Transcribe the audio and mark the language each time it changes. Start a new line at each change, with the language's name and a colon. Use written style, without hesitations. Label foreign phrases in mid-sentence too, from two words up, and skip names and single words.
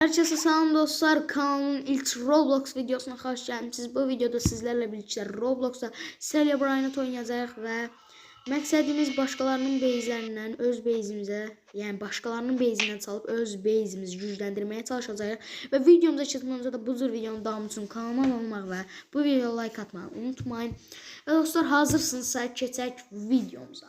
Turkish: Herkese selam dostlar, kanalın ilk Roblox videosuna hoş geldiniz. Bu videoda sizlerle birlikte
Azerbaijani: Roblox'ta Celebrate oynayacağıq və məqsədimiz başqalarının base'lərindən öz base'imizə, yəni başqalarının base'indən çalıb öz base'imizi gücləndirməyə çalışacağıq və videomuza çıxmadan da bu cür videonun davamı üçün kanalıma abunə olmaq və bu videoya like atmayı unutmayın. Və dostlar, hazırsınızsa keçək videomuza.